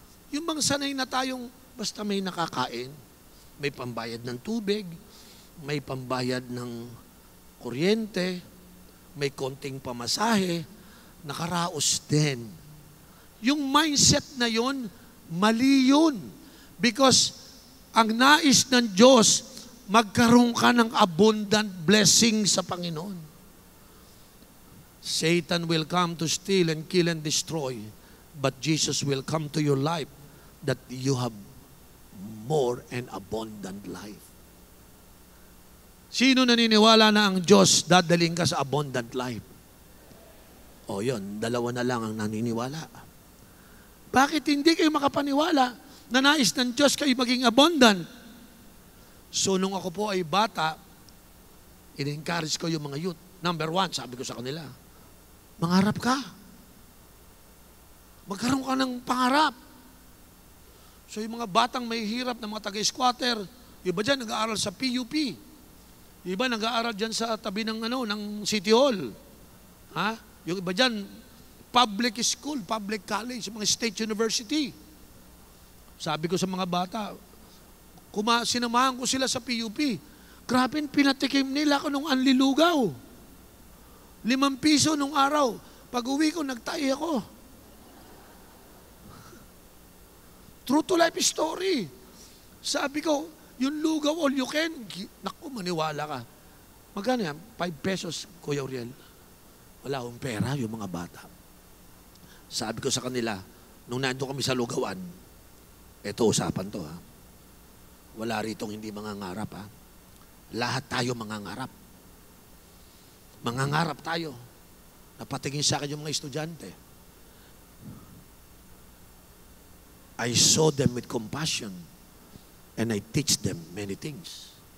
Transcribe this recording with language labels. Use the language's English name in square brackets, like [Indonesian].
[Filipino] Yung mga sanay na tayong basta may nakakain, may pambayad ng tubig, may pambayad ng kuryente, may konting pamasahe, nakaraos din. Yung mindset na yon, mali yun. Because ang nais ng Diyos, magkaroon ka ng abundant blessing sa Panginoon. [English] Satan will come to steal and kill and destroy, but Jesus will come to your life that you have more and abundant life. [Filipino] Sino naniniwala na ang Diyos dadaling ka sa abundant life? O yun, dalawa na lang ang naniniwala. Bakit hindi kayo makapaniwala na nais ng Diyos kayo maging abundant? So, nung ako po ay bata, in-encourage ko yung mga youth. Number one, sabi ko sa kanila, mangarap ka. Magkaroon ka ng pangarap. So, yung mga batang may hirap na mga taga-squatter, iba dyan nag-aaral sa PUP. Iba nag-aaral dyan sa tabi ng, ng City Hall. Yung iba dyan, public school, public college, mga state university. Sabi ko sa mga bata, sinamahan ko sila sa PUP. Grabe, pinatikim nila ako nung anlilugaw. 5 piso nung araw. Pag uwi ko, nagtahi ako. [English] True to life story. [Filipino] Sabi ko, yung lugaw [English] all you can, [Filipino] naku, maniwala ka. Magkano yan? 5 pesos, Kuya Uriel. Wala akong pera, yung mga bata. Sabi ko sa kanila, nung nandun kami sa lugawan, eto usapan to Wala ritong hindi mangangarap Lahat tayo mangangarap. Mangangarap tayo. Napatingin sa akin yung mga estudyante. [English] I saw them with compassion and I teach them many things.